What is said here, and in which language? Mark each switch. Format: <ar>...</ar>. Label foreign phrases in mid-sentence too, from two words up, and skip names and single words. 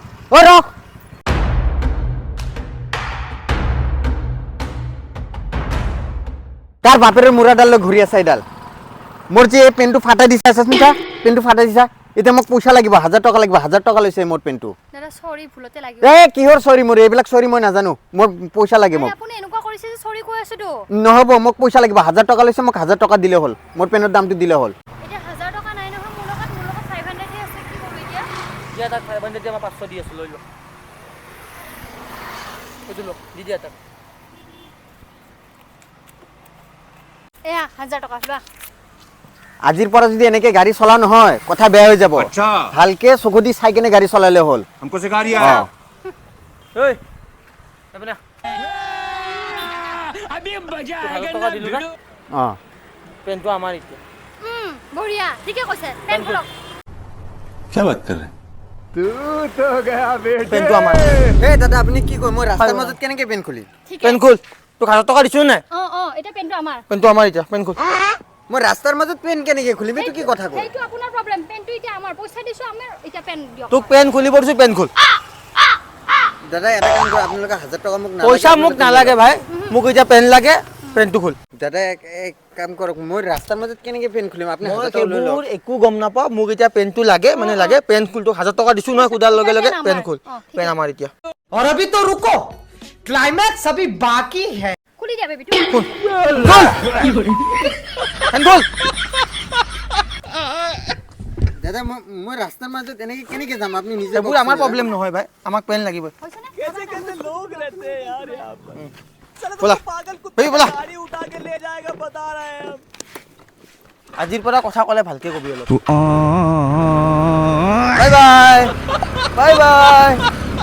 <as>ও রক তার বাপের মুড়াডাল ঘুরি আছে এডাল মোর যে পেনটো ফাটাই দিছা সুস্মিতা পেনটো ফাটাই দিছা এতিয়া মোক পইচা লাগিব 1000 টাকা লাগিব 1000 টাকা লৈছে মোর পেনটো দাদা সরি ভুলতে লাগিব এ কিহৰ সরি মোর এইবিলাক সরি মই নাজানো মোর পইচা লাগে মোক আপুনি এনেকুৱা কৰিছে যে সরি কৈ আছো তো নহব মোক পইচা লাগিব 1000 টাকা লৈছে মোক 1000 টাকা দিলে হল মোর পেনৰ দামটো দিলে হল এটা 1000 টাকা নাই নহয় মোৰ লগত 500 হে আছে কি কৰিব এতিয়া দিয়া তাক 500 দিয়া মই 500 দি আছো লৈ ল এইটো ল দি দিয়া তাক এয়া 1000 টাকা লোৱা আজিৰ পৰা যদি এনেকে গাড়ী চলা নহয় কথা বেয়া হৈ যাব</as> <hi>अच्छा</hi> <as>ভালকে চকুদি চাই কেনে গাড়ী চলালে হল</as> <hi>हमको सिखा रिया है এই আপনা अभी मजा आएगा ना অ</hi> <as>পেনটো আমাৰ এতিয়া বঢ়িয়া ঠিকে কৈছে পেন খোলক</as> <hi>क्या बात कर रहे हैं</hi> <as>পেনটো আমাৰ এ দাদা আপুনি কি কয় মই ৰাস্তাৰ মাজত কেনেকে পেন খুলি ঠিকে পেন খুল তোক 1000 টাকা দিছো নাই এটা পেনটো আমাৰ পেনটো আমাৰ এতিয়া পেন খুল মই ৰাস্তাৰ মাজত পেন কেনেকে খুলিম এইটো কি কথা কয় সেইটো আপোনাৰ প্ৰবলেম পেনটো এতিয়া আমাৰ পইচা দিছো আমাৰ এতিয়া পেন দিয়ক তোক পেন খুলিব দিছো পেন খুল দাদা এটা কাম কৰক আপোনালোকে 1000 টাকা মোক নালাগে পইচা মোক নালাগে ভাই মোক এতিয়া পেন লাগে পেনটো খুল দাদা এক কাম কৰক মই ৰাস্তাৰ মাজত কেনেকে পেন খুলিম আপুনি মই 1000 টাকা লৈ লওক সেইবোৰ একো গম নাপাওঁ মোক এতিয়া পেনটো লাগে মানে লাগে পেন খুল তোক 1000 টকা দিছো নহয় কুদাৰ লগে লগে পেন খুল পেন আমাৰ এতিয়া</as> <hi>और अभी तो रुको क्लाइमैक्स अभी बाकी है</hi> <as>খুলি দিয়া বেবিটো পেন খুল দাদা মই ৰাস্তাৰ মাজত এনেকে কেনেকে যাম আপুনি নিজে সেইবোৰ আমাৰ প্ৰব্লেম নহয় ভাই আমাক পেন লাগিব হৈছে নে</as> <hi>कैसे कैसे लोग रहते हैं यार यहाँ पर साला बोला। तो पागल भाई कुत्ता बोला। गाड़ी उठा के ले जाएगा बता रहे हैं हम</hi> <as>আজিৰ পৰা কথা ক'লে ভালকে কবি অলপ বাই বাই বাই বাই</as>